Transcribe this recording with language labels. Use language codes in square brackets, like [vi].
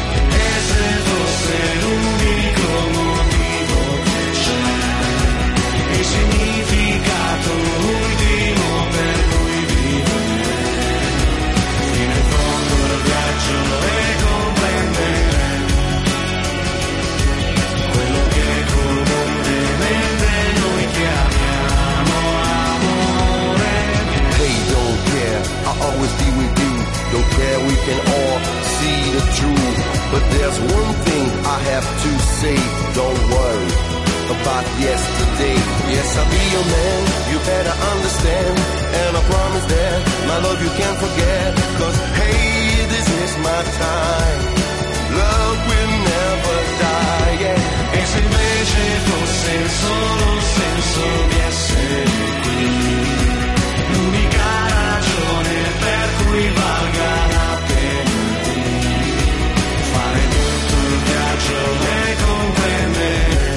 [it] E se fosse l'unico motivo che c'è, il significato ultimo per cui vivere, fino in fondo il viaggio e comprendere quello che comunemente noi chiamiamo amore. [en] Hey, don't care, I'll always be with you. Don't care, we can all see the truth. But there's one thing I have to say, don't worry about yesterday. Yes, I'll be your man, you better understand, and I promise that my love you can't forget. Cause hey, this is my time, love will never die, yeah. [it] E se invece fosse solo un senso di essere qui, l'unica ragione per cui valga la pena di fare tutto il viaggio e comprendere